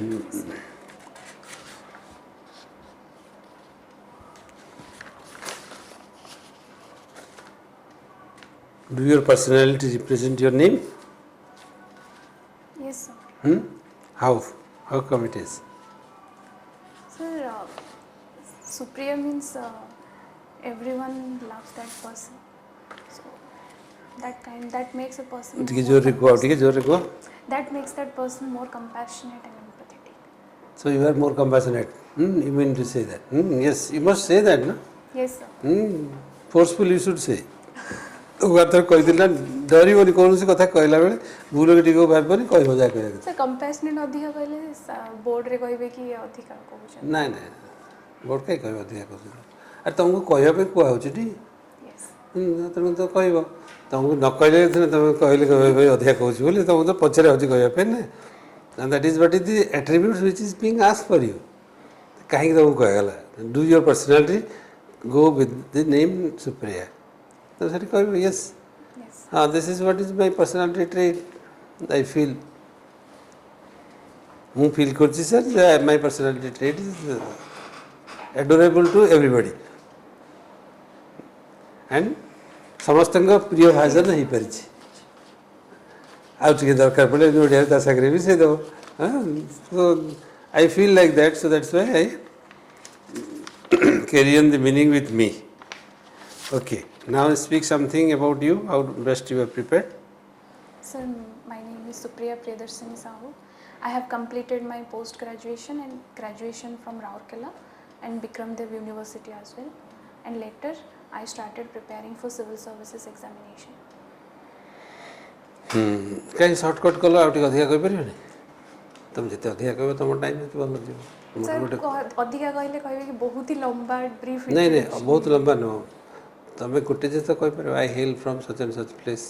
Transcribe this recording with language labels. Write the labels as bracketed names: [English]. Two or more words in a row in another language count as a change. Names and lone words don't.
[English] Do your personality represent your name? Yes, sir. How? How come it is? Sir, Supriya means everyone loves that person. So that makes a person. [Odia] ଟିକେ ଜୋରରେ କୁହ, ଟିକେ ଜୋରରେ କୁହ. [English] That makes that person more compassionate and empathetic. So you are more compassionate. You mean to say that? Yes, you must say that, no? Yes, sir. Forcefully you should say. [Odia] କଥା କହିଥିଲି ନା ଡରିବନି କୌଣସି କଥା କହିଲା ବେଳେ ଭୁଲରେ ଟିକେ ଭାବିବନି କହିବ ଯାହା କହିବା କଥା. Sir, compassionate ଅଧିକା କହିଲେ ବୋର୍ଡରେ କହିବେ କି ଅଧିକା କହୁଛନ୍ତି. ନାଇଁ ନାଇଁ ବୋର୍ଡ କାହିଁ କହିବ ଅଧିକା କହୁଛନ୍ତି. ଆରେ ତୁମକୁ କହିବା ପାଇଁ କୁହାହେଉଛି ଟି ତେଣୁ ତ କହିବ. ତୁମକୁ ନ କହିଲେ ତୁମେ କହିଲେ କହିବା ପାଇଁ ଅଧିକା କହୁଛି ବୋଲି ତୁମକୁ ତ ପଛରେ ହେଉଛି କହିବା ପାଇଁ ନା. [English] And that is what is the attributes which is being asked for you. [Odia] କାହିଁକି ତୁମକୁ କୁହାଗଲା? [English] Do your personality go with the name Supriya. [Odia] ତ ସେଠି କହିବ yes. [English] This is what is my personality trait. I feel. ମୁଁ ଫିଲ୍ କରୁଛି ସାର୍ my personality trait is adorable to everybody. [Odia] And ସମସ୍ତଙ୍କ ପ୍ରିୟ ଭାଜନ ହେଇପାରିଛି. ଆଉ ଟିକେ ଦରକାର ପଡ଼ିଲେ ଓଡ଼ିଆରେ ତା ସାଙ୍ଗରେ ବି ସେ ଦେବ. [English] So I feel like that, so that's why I carry on the meaning with me. Okay, now speak something about you, how best you are prepared. Sir, my name is Supriya Priyadarshini SAHOO. I have completed my post-graduation and graduation from Rourkela and Bikramdev University as well. And later, I started preparing for civil services examination. [Odia] କାହିଁ ସର୍ଟକଟ୍ କଲ ଆଉ ଟିକେ ଅଧିକା କହିପାରିବନି? ତୁମେ ଯେତେ ଅଧିକା କହିବ ତୁମ ଟାଇମ୍ ସେତେ ଭଲ ଯିବ. ଅଧିକା କହିଲେ କହିବେ କି ବହୁତ ହି ଲମ୍ବା ବ୍ରିଫ୍. ନାଇଁ ନାଇଁ ବହୁତ ଲମ୍ବା ନୁହଁ. ତୁମେ ଗୋଟେ ଜିନିଷ କହିପାରିବ [English] I hail from such and such place.